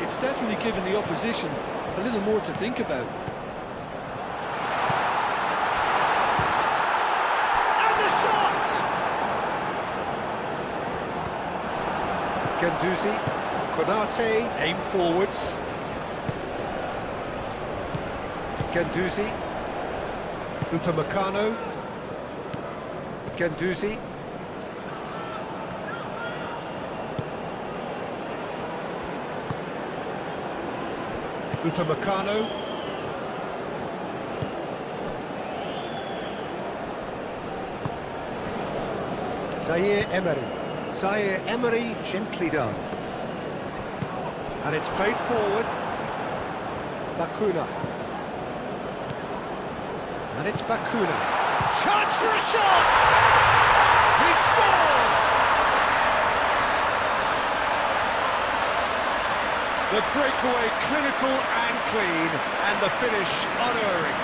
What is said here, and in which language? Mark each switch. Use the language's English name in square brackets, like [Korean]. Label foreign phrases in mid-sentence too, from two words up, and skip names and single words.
[English] It's definitely given the opposition a little more to think about. And the shot! Guendouzi, Konate, aim forwards. Guendouzi, Upamecano. Guendouzi. Upamecano. Zaire Emery. Zaire Emery, gently done. And it's played forward. Bacuna. And it's Bacuna. Chance for a shot! He scored! The breakaway clinical and clean, and the finish unerring.